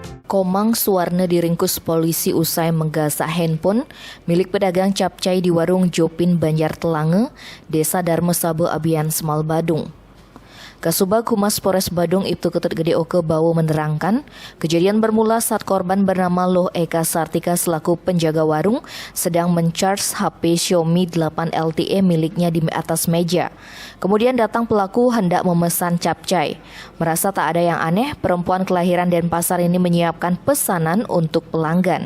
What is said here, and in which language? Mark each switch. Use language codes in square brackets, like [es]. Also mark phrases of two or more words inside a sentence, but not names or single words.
[id] Komang Suwarna diringkus polisi usai menggasak handphone milik pedagang capcay di warung Jopin Banjar Telange, Desa Darmo Sabo Abian Semal Badung. Kasubag Humas Polres Badung Ibtu Ketut Gede Oke Bawo menerangkan, kejadian bermula saat korban bernama Loh Eka Sartika selaku penjaga warung sedang mencharge HP Xiaomi 8 LTE miliknya di atas meja. Kemudian datang pelaku hendak memesan capcay. Merasa tak ada yang aneh, perempuan kelahiran Denpasar ini menyiapkan pesanan untuk pelanggan.